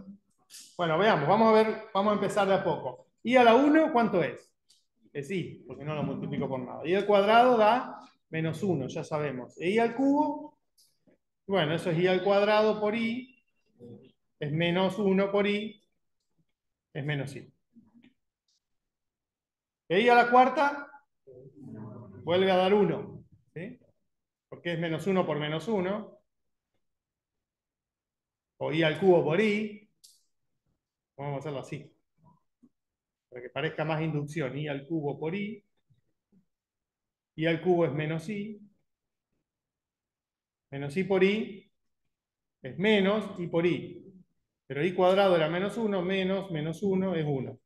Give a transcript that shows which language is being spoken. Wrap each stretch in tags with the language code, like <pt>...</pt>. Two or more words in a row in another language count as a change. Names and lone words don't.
<es>Bueno, veamos, vamos a empezar de a poco. I a la 1, ¿cuánto es? Es i, porque no lo multiplico por nada. I al cuadrado da menos 1, ya sabemos. E i al cubo, bueno, eso es i al cuadrado por i, es menos 1 por i, es menos i. E i a la cuarta, vuelve a dar 1, ¿sí? Porque es menos 1 por menos 1, o i al cubo por i, vamos a hacerlo así, para que parezca más inducción, i al cubo por i al cubo es menos i por i es menos i por i, pero i cuadrado era menos 1, menos 1 es 1.</es>